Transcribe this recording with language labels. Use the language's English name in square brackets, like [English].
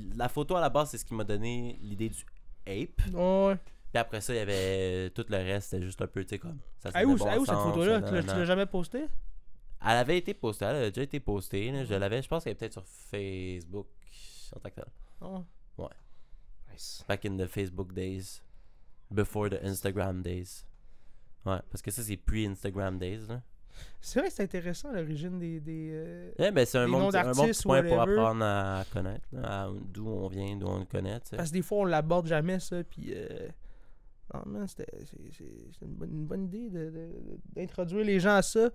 [French] La photo, à la base, c'est ce qui m'a donné l'idée du ape. Ouais. Puis après ça, il y avait tout le reste, c'était juste un peu, tu sais, comme... Où cette photo-là? Tu l'as jamais postée? Elle avait été postée, elle a déjà été postée. Là. Je pense qu'elle est peut-être sur Facebook en tant que tel. Oh. Ouais. [English] Nice. Back in the Facebook days. Before the Instagram days. [French] Ouais, parce que ça, c'est [English] pre-Instagram days, [French] là. C'est vrai que c'est intéressant l'origine des ben c'est un bon petit point pour apprendre à connaître, d'où on vient, d'où on le connaît. T'sais. Parce que des fois on l'aborde jamais ça, puis c'est une bonne idée d'introduire les gens à ça.